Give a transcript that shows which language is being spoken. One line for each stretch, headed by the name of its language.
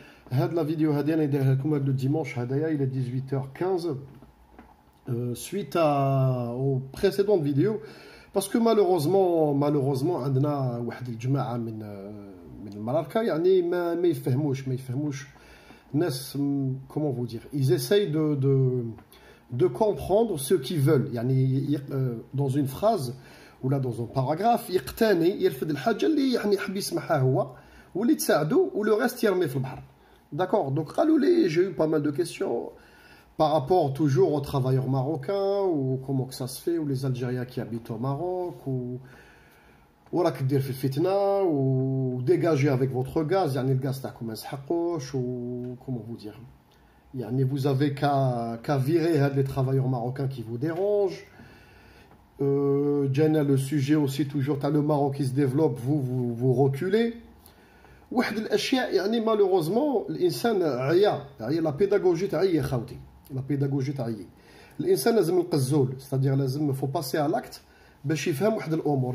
French: La vidéo le dimanche, il est 18h15, suite aux précédentes vidéos, parce que malheureusement, عندنا واحد الجماعة من المراركة يعني ما يفهموش الناس, comment vous dire, ils essayent de comprendre ce qu'ils veulent.
Arabic: يعني dans une phrase ou là dans un paragraphe يقتني يرفض الحاجة اللي يعني يحب يسمعها هو واللي تساعده و le reste يرمي في البحر.
French: D'accord, donc قالوا لي, j'ai eu pas mal de questions par rapport toujours aux travailleurs marocains, ou comment que ça se fait, ou les Algériens qui habitent au Maroc, ou راك دير في الفتنة, ou dégager avec votre gaz, يعني الغاز تاعكم ما يسحقوش, ou comment vous dire, يعني vous avez qu'à virer les travailleurs marocains qui vous dérangent. Jenna, le sujet aussi toujours, t'as le Maroc qui se développe, vous reculez.
Arabic: واحد الاشياء يعني malheureusement الانسان عيا لا بيداغوجي تاعي يا خاوتي, لا بيداغوجي تاعي الانسان لازم القزول, c'est-à-dire لازم faut passer à l'acte باش يفهم واحد الامور.